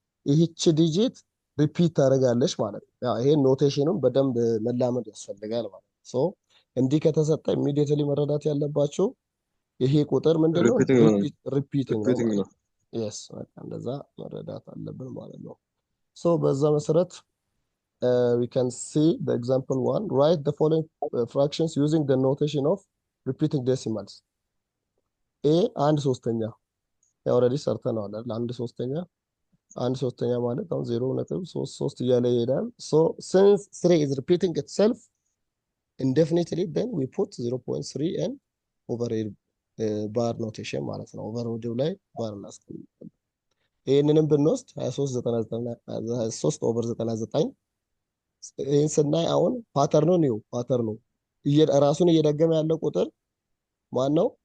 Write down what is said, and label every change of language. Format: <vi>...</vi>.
<am>ይህች ዲጂት ሪፒት ታደርጋለች ማለት ነው። ያው ይሄ ኖቴሽኑን በደንብ መላመድ ያስፈልጋል ማለት ነው። ሶ እንዲህ ከተሰጠ ኢሚዲየትሊ መረዳት ያለባችሁ ይሄ ቁጥር ምንድነው ሪፒቲንግ ነው። የስ እንደዛ መረዳት አለብን ማለት ነው። ሶ በዛ መሰረት</am> <en>we can see the example 1. Write the following fractions using the notation of repeating decimals.</en> <am>a 1/3 already ሰርተናል አይደል? 1/3 ማለት አሁን 0.33 እያለ ይሄዳል።</am> <en>so since 3 is repeating itself indefinitely then we put 0.3 and overhead bar notation</en> <am>ማለት ነው። overhead ላይ ባር እናስቀምጣለን። ይሄንንም ብንወስድ 23/99 ይህን ስናይ አሁን ፓተርኑ ነው ፓተርኑ ራሱን እየደገመ ያለው ቁጥር ማን ነው?</am>